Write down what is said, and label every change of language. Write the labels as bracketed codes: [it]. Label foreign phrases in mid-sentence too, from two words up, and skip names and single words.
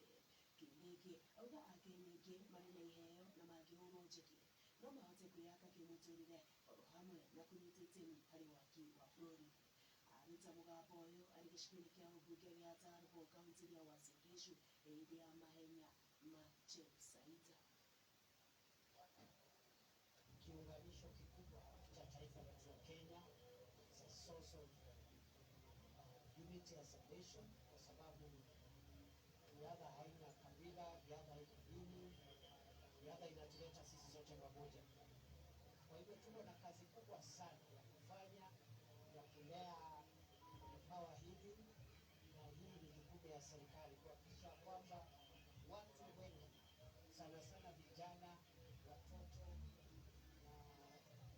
[ki] Kindiki auga akenya aingĩ marĩ na iheo na mangĩhũrwo njeki no mahote kwĩyaka kĩmũtũrĩre oro hamwe na kũnyita itemi harĩ waki wa bũrũri. Aruta mũgambo ũyũ arĩ gĩcigo-inĩ kĩa ũmbunge gĩa Tarbo kaunti ya Uasin Gishu hĩndĩ ya mahenya ma Chepsaita. [sw] Kiunganisho kikubwa cha taifa letu la Kenya [en] is a source of unity as a nation, [sw] kwa sababu riadha haina kabila, riadha haina dini, riadha inatuleta sisi zote pamoja. Kwa hivyo tuko na kazi kubwa sana ya kufanya ya kulea vipawa hivi, na hii ni jukumu ya serikali kuhakikisha kwamba watu wengi sana sana vijana, watoto na